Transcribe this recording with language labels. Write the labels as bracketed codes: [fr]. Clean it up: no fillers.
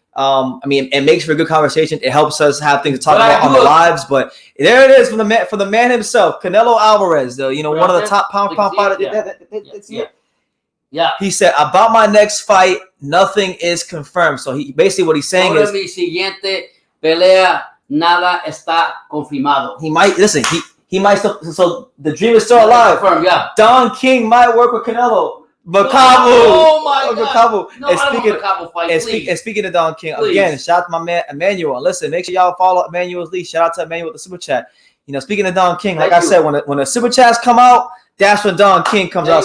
[en] I mean, it makes for a good conversation. It helps us have things to talk about on the lives. But there it is for the man himself, Canelo Alvarez. One of the top pound fighters. Yeah. He said, about my next fight, nothing is confirmed. So he basically what he's saying is [es] mi siguiente pelea nada está confirmado. [en] He might still, so the dream is still alive. Confirmed, yeah. Don King might work with Canelo. Macabu. Oh my God. Macabu. And speaking of Don King, again, shout out to my man Emmanuel. Listen, make sure y'all follow Emmanuel's lead. Shout out to Emmanuel with the super chat. Speaking of Don King, like I said, when the super chats come out, that's when Don King comes out.